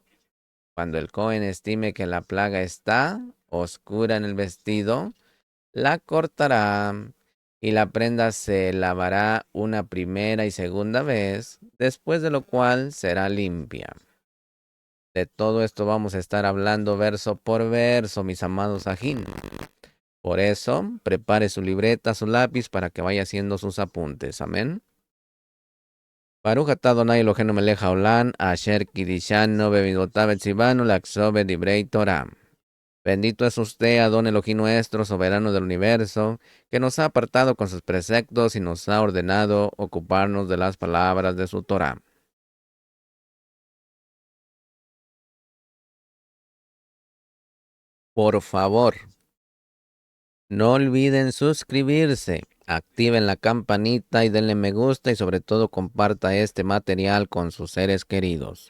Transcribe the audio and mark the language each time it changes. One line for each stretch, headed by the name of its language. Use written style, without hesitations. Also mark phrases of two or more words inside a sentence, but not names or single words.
Spanish: Cuando el Cohen estime que la plaga está oscura en el vestido, la cortará y la prenda se lavará una primera y segunda vez, después de lo cual será limpia. De todo esto vamos a estar hablando verso por verso, mis amados ajín. Por eso, prepare su libreta, su lápiz para que vaya haciendo sus apuntes. Amén.
Hebrew: ברוך אתה ה' אלוהינו מלך העולם, אשר קידשנו במצוותיו וציוונו לעסוק בדברי תורה.
Spanish: Bendito es usted, Adón Elohim nuestro, soberano del universo, que nos ha apartado con sus preceptos y nos ha ordenado ocuparnos de las palabras de su Torah. Por favor, no olviden suscribirse, activen la campanita y denle me gusta y sobre todo comparta este material con sus seres queridos.